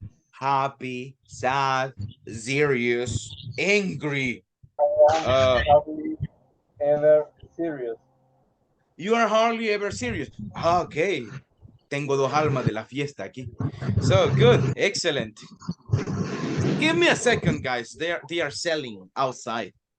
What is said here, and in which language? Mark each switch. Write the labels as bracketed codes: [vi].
[en] Happy, sad, serious, angry. Hardly ever serious. You are hardly ever serious. Okay. [es] Tengo dos almas de la fiesta aquí. [en] So good. Excellent. Give me a second, guys. They are selling outside.